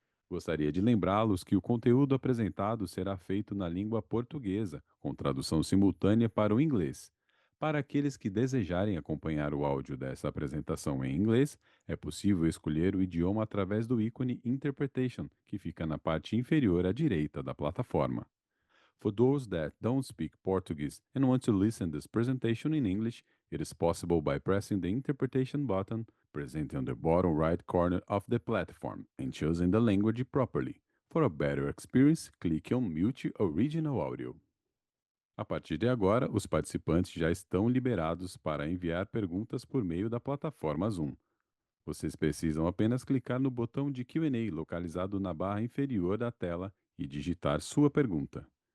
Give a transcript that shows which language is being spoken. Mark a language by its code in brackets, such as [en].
[pt] Gostaria de lembrá-los que o conteúdo apresentado será feito na língua portuguesa, com tradução simultânea para o inglês. Para aqueles que desejarem acompanhar o áudio dessa apresentação em inglês, é possível escolher o idioma através do ícone Interpretation, que fica na parte inferior à direita da plataforma. [en] For those that don't speak Portuguese and want to listen this presentation in English, it is possible by pressing the interpretation button present on the bottom right corner of the platform and choosing the language properly. For a better experience, click on Mute Original Audio. [pt] A partir de agora, os participantes já estão liberados para enviar perguntas por meio da plataforma Zoom. Vocês precisam apenas clicar no botão de Q&A localizado na barra inferior da tela e digitar sua pergunta.